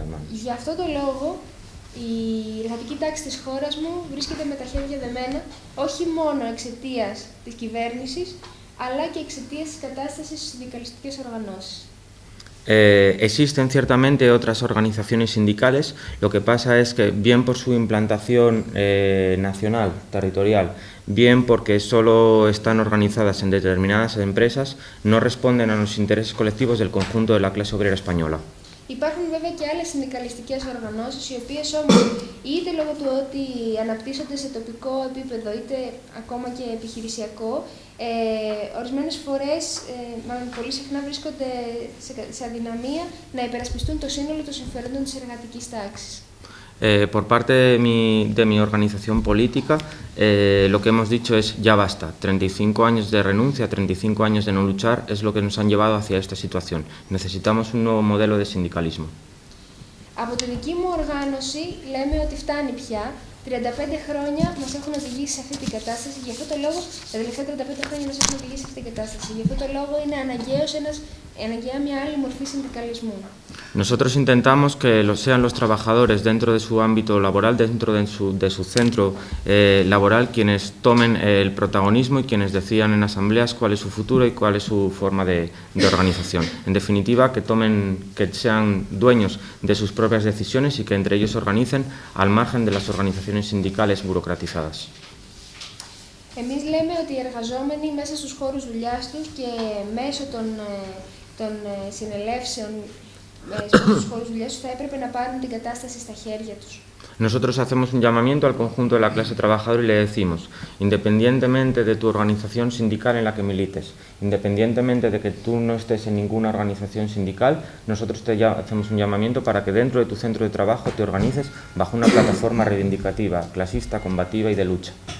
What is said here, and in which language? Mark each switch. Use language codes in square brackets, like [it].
[el] Γι' αυτό το λόγο, η εργατική τάξη της χώρας μου βρίσκεται με τα χέρια δεμένα, όχι μόνο εξαιτίας της κυβέρνησης, αλλά και εξαιτίας της κατάστασης στις συνδικαλιστικές οργανώσεις. [es] Existen ciertamente otras organizaciones sindicales, lo que pasa es que bien por su implantación nacional, territorial, bien porque solo están organizadas en determinadas empresas, no responden a los intereses colectivos del conjunto de la clase obrera española. [el] Υπάρχουν βέβαια και άλλες συνδικαλιστικές οργανώσεις, οι οποίες όμως είτε λόγω του ότι αναπτύσσονται σε τοπικό επίπεδο, είτε ακόμα και επιχειρησιακό, ορισμένες φορές, μάλλον πολύ συχνά vρίσκονται σε αδυναμία να υπερασπιστούν το σύνολο των συμφερόντων της εργατικής τάξης. [es] Por parte de mi organización política, lo que hemos dicho es ya basta. 35 años de renuncia, 35 años de no luchar es lo que nos han llevado hacia esta situación. Necesitamos un nuevo modelo de sindicalismo. [el] Από τη δική μου οργάνωση λέμε ότι φτάνει πια. 35 χρόνια μας έχουν οδηγήσει σε αυτή την κατάσταση. Γι' αυτό το λόγο, τα τελευταία 35 χρόνια μας έχουν οδηγήσει σε αυτή την κατάσταση. Γι' αυτό το λόγο είναι αναγκαία μια άλλη μορφή συνδικαλισμού. [es] Nosotros intentamos que sean los trabajadores dentro de su ámbito laboral, dentro de su centro laboral, quienes tomen el protagonismo y quienes decidan en asambleas cuál es su futuro y cuál es su forma de organización. En definitiva, que sean dueños de sus propias decisiones y que entre ellos se organicen al margen de las organizaciones sindicales burocratizadas. [el] Εμείς λέμε ότι οι εργαζόμενοι μέσα στους χώρους δουλειάς τους και μέσω των συνελεύσεων στους χώρους δουλειάς τους θα έπρεπε να πάρουν την κατάσταση στα χέρια τους. [es] Nosotros hacemos un llamamiento al conjunto de la clase trabajadora y le decimos, independientemente de tu organización sindical en la que milites, independientemente de que tú no estés en ninguna organización sindical, nosotros te hacemos un llamamiento para que dentro de tu centro de trabajo te organices bajo una plataforma reivindicativa, clasista, combativa y de lucha.